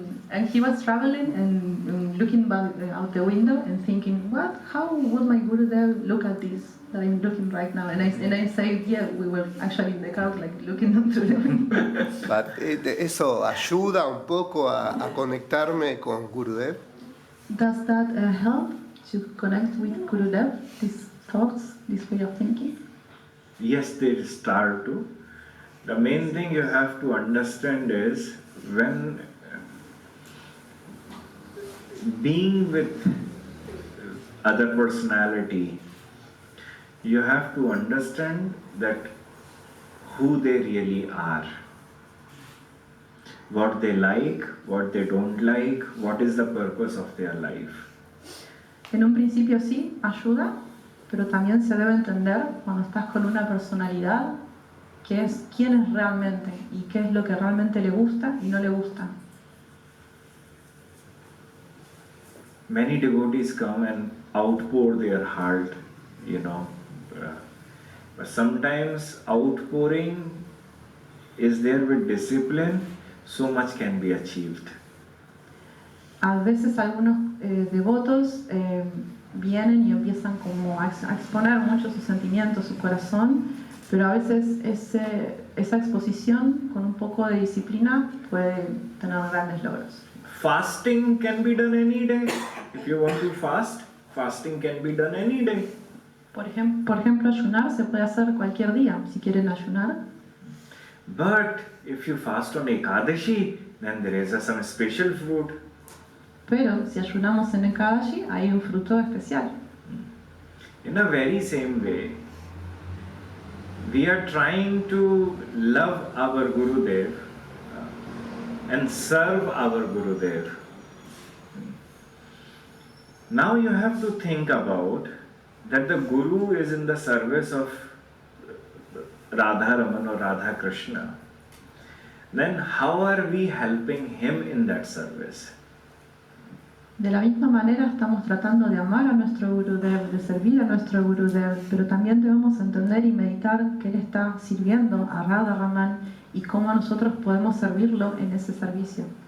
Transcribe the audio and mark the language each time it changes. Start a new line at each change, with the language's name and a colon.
English: And he was traveling and looking out the window and thinking, how would my Gurudev look at this that I'm looking right now? And I said, yeah, we were actually in the car, like looking into the window.
Spanish: But, ¿eso ayuda un poco a conectarme con Gurudev?
English: Does that help to connect with Gurudev, these thoughts, this way of thinking? Yes, they start to. The main thing you have to understand is when being with other personality, you have to understand that who they really are. what they like, what they don't like, what is the purpose of their life.
Spanish: En un principio sí, ayuda, pero también se debe entender cuando estás con una personalidad qué es, quién es realmente y qué es lo que realmente le gusta y no le gusta.
English: Many devotees come and outpour their heart, you know. But sometimes outpouring is there with discipline, so much can be achieved.
Spanish: A veces algunos devotos vienen y empiezan como a exponer mucho sus sentimientos, su corazón, pero a veces esa exposición con un poco de disciplina puede tener grandes logros.
English: Fasting can be done any day. If you want to fast, fasting can be done any day.
Spanish: Por ejemplo, ayunar se puede hacer cualquier día, si quieren ayunar.
English: But if you fast on Ekadashi, then there is some special fruit.
Spanish: Pero si ayunamos en Ekadashi, hay un fruto especial.
English: In a very same way, we are trying to love our Gurudev and serve our Gurudev. Now you have to think about that the Guru is in the service of Radha Raman or Radha Krishna. Then how are we helping him in that service?
Spanish: De la misma manera estamos tratando de amar a nuestro Gurudev, de servir a nuestro Gurudev, pero también debemos entender y meditar que Él está sirviendo a Radha Raman y cómo nosotros podemos servirlo en ese servicio.